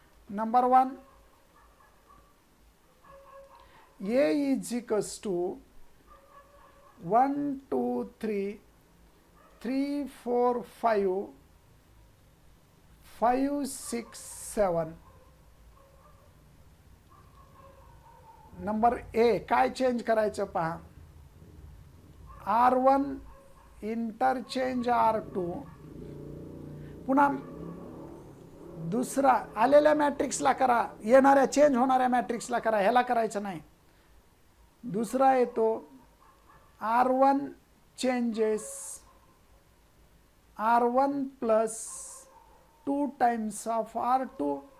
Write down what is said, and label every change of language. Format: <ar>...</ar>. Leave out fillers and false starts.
<en>Number 1, A is equals to 1 2 3 3 4 5 5 6 7.</en> <mr>Number A काय change करायचं पहा.</mr> <en>R1 interchange R2.</en> <mr>पुन्हा दुसरा आलेल्या मॅट्रिक्सला करा, येणाऱ्या चेंज होणाऱ्या मॅट्रिक्सला करा, ह्याला करायचं नाही. दुसरा येतो</mr> <en>R1 changes R1 plus 2 times of R2.</en>